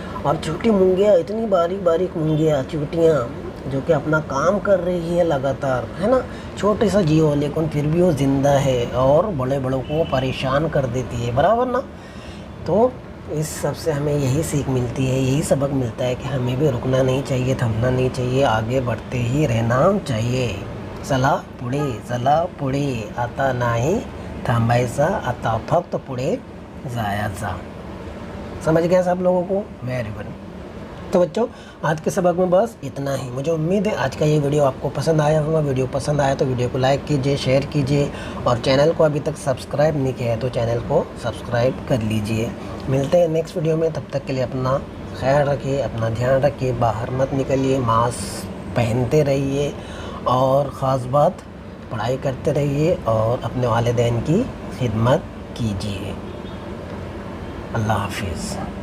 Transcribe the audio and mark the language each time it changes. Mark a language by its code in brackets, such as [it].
[hi] और छोटी मुंगियाँ, इतनी बारीक बारीक मुंगियाँ, चींटियाँ, जो कि अपना काम कर रही है लगातार, है ना? छोटे सा जीव लेकिन फिर भी वो ज़िंदा है और बड़े बड़ों को परेशान कर देती है, बराबर ना? तो इस सब से हमें यही सीख मिलती है, यही सबक मिलता है कि हमें भी रुकना नहीं चाहिए, थमना नहीं चाहिए, आगे बढ़ते ही रहना चाहिए। [mr] चला पुढे आता नाही थांबायचा, आता फक्त पुढे जायचा। [hi] समझ गया सब लोगों को? Very good. तो बच्चों, आज के सबक में बस इतना ही। मुझे उम्मीद है आज का ये वीडियो आपको पसंद आया होगा। वीडियो पसंद आया तो वीडियो को लाइक कीजिए, शेयर कीजिए, और चैनल को अभी तक सब्सक्राइब नहीं किया है तो चैनल को सब्सक्राइब कर लीजिए। मिलते हैं नेक्स्ट वीडियो में, तब तक के लिए अपना ख्याल रखिए, अपना ध्यान रखिए, बाहर मत निकलिए, मास्क पहनते रहिए, और ख़ास बात पढ़ाई करते रहिए और अपने वालिदैन की खिदमत कीजिए। अल्लाह हाफिज़।